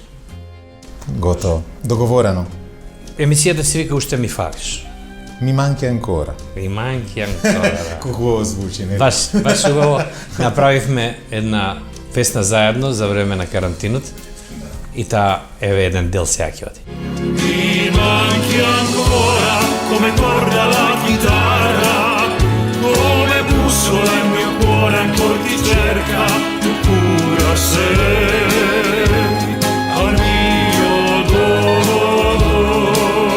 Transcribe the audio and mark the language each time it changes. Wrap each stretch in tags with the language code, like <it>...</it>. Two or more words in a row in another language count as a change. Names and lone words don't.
<mk>Готово. Договорено. Емисијата се вика Уште ми фалиш.</mk> <it>Mi manchi ancora. I manchi ancora.</it> <mk>Колку звучи, не? Баш убаво направивме една фесна заедно за време на карантинот и таа еве еден дел сега ќе оди.</mk> <it>Mi manchi ancora come corda la chitarra, come bussola il mio cuore ancora ti cerca, tu pura sei al mio dolore.</it>